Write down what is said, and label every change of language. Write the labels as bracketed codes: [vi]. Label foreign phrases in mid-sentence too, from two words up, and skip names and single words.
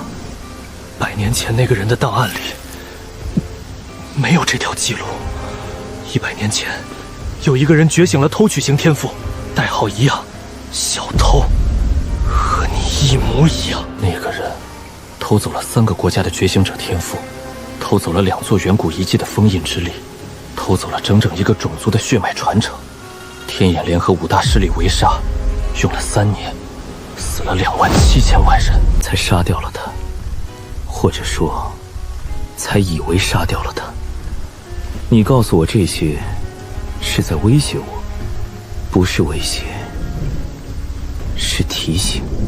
[zh] 100 年前那個人的檔案裡沒有這條記錄。100年前，有一個人覺醒了偷取型天賦，代號一樣，小偷，和你一模一樣。那個人偷走了3個國家的覺醒者天賦，偷走了2座遠古遺跡的封印之力，偷走了整整一個種族的血脈傳承。天眼聯合5大勢力圍殺，用了3年，死了27000萬人，才殺掉了他，或者說，才以為殺掉了他。你告訴我這些，是在威脅我，不是威脅，是提醒。